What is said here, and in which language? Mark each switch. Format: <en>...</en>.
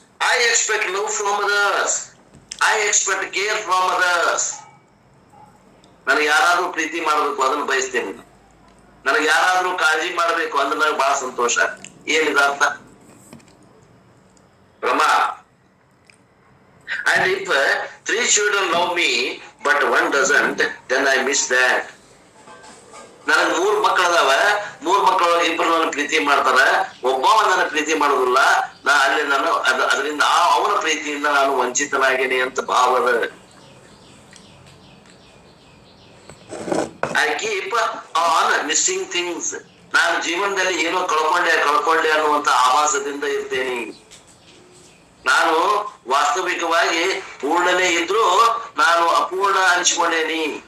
<en>I expect love from others. I expect care from others.</en> <kn>ನನಗೆ ಯಾರಾದ್ರೂ ಪ್ರೀತಿ ಮಾಡಬೇಕು ಅದನ್ನ ಬಯಸ್ತೇನೆ. ನನಗೆ ಯಾರಾದ್ರೂ ಕಾಳಜಿ ಮಾಡಬೇಕು ಅಂದ್ರೆ ನನಗೆ ಬಹಳ ಸಂತೋಷ. ಏನಿದೆ ಅರ್ಥ? ಭ್ರಮ.</kn> <en>And if 3 children love me but 1 doesn't, then I miss that.</en> <kn>ನನಗೆ 3 ಮಕ್ಕಳದಾವ, 3 ಮಕ್ಕಳೊಳಗೆ 2 ನನ್ನ ಪ್ರೀತಿ ಮಾಡ್ತಾರ, ಒಬ್ಬವ ನನ್ನ ಪ್ರೀತಿ ಮಾಡೋದಿಲ್ಲ, ಅಲ್ಲಿ ನಾನು ಅದರಿಂದ ಅವನ ಪ್ರೀತಿಯಿಂದ ನಾನು ವಂಚಿತನಾಗೇನೆ ಅಂತ ಭಾವದ.</kn> <en>I keep on missing things.</en> <kn>ನಾನು ಜೀವನದಲ್ಲಿ ಏನೋ ಕಳ್ಕೊಂಡೆ ಅನ್ನುವಂತ ಆಭಾಸದಿಂದ ಇರ್ತೇನೆ. ನಾನು ವಾಸ್ತವಿಕವಾಗಿ ಪೂರ್ಣನೇ ಇದ್ರೂ ನಾನು ಅಪೂರ್ಣ ಅನ್ಸ್ಕೊಂಡೇನಿ.</kn>